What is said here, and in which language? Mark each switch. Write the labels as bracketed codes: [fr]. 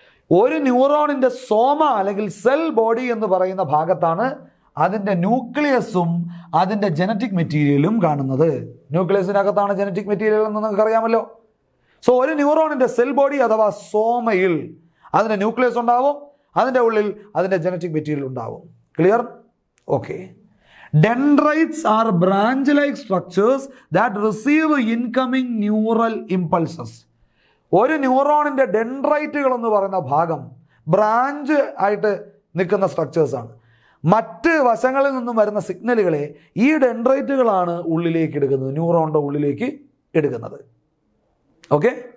[ml] ഒരു ന്യൂറോണിൻ്റെ സോമ അല്ലെങ്കിൽ cell body എന്ന് പറയുന്ന ഭാഗത്താണ് അതിൻ്റെ ന്യൂക്ലിയസും അതിൻ്റെ ജനറ്റിക് മെറ്റീരിയലും കാണുന്നത്. ന്യൂക്ലിയസിനകത്താണ് ജനറ്റിക് മെറ്റീരിയൽ എന്ന് നിങ്ങൾക്ക് അറിയാമല്ലോ. സോ ഒരു ന്യൂറോണിൻ്റെ സെൽ ബോഡി അഥവാ സോമയിൽ അതിൻ്റെ ന്യൂക്ലിയസ് ഉണ്ടാവും, അതിൻ്റെ ഉള്ളിൽ അതിൻ്റെ ജനറ്റിക് മെറ്റീരിയൽ ഉണ്ടാവും. Clear? Okay. [en] Dendrites are branch-like structures that receive incoming neural impulses. [ml] ഒരു ന്യൂറോണിൻ്റെ ഡെൻഡ്രൈറ്റുകൾ എന്ന് പറയുന്ന ഭാഗം ബ്രാഞ്ച് ആയിട്ട് നിൽക്കുന്ന സ്ട്രക്ചേഴ്സാണ്. മറ്റ് വശങ്ങളിൽ നിന്നും വരുന്ന സിഗ്നലുകളെ ഈ ഡെൻഡ്രൈറ്റുകളാണ് ഉള്ളിലേക്ക് എടുക്കുന്നത്, ന്യൂറോണിൻ്റെ ഉള്ളിലേക്ക് എടുക്കുന്നത്. ഓക്കെ.